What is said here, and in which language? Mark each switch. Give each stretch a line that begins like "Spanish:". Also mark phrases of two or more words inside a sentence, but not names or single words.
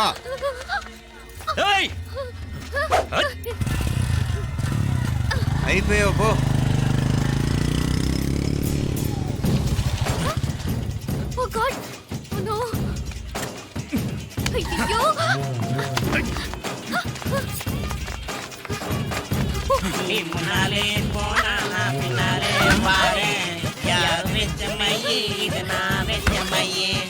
Telugu: ఏయ్! అయిపోయావు పో.
English: Oh God, oh no.
Telugu: అయ్యో,
Tamil: பின்னாலே போனா பின்னாலே வாரே, யார் வெச்ச மையே இது நான் வெச்ச மையே.